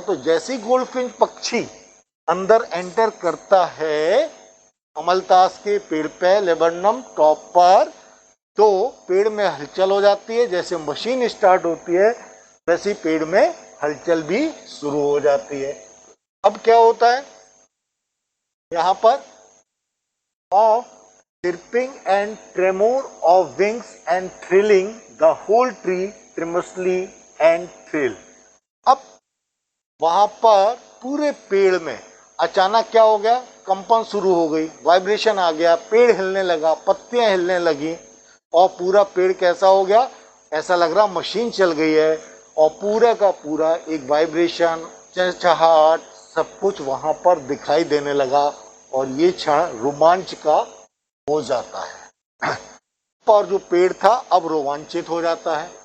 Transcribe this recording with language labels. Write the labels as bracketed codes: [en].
[hi] तो जैसे ही गोल्डफिंच पक्षी अंदर एंटर करता है अमलतास के पेड़ पे, लेबनम टॉप पर, तो पेड़ में हलचल हो जाती है। जैसे मशीन स्टार्ट होती है वैसे ही पेड़ में हलचल भी शुरू हो जाती है। अब क्या होता है यहाँ पर, of [en] chirping and tremor of wings and thrilling the whole tree tremulously and thrill। [hi] अब वहां पर पूरे पेड़ में अचानक क्या हो गया, कंपन शुरू हो गई, वाइब्रेशन आ गया, पेड़ हिलने लगा, पत्तियां हिलने लगी और पूरा पेड़ कैसा हो गया, ऐसा लग रहा मशीन चल गई है और पूरा का पूरा एक वाइब्रेशन, चहचहाहट, सब कुछ वहां पर दिखाई देने लगा और ये क्षण रोमांच का हो जाता है और जो पेड़ था अब रोमांचित हो जाता है।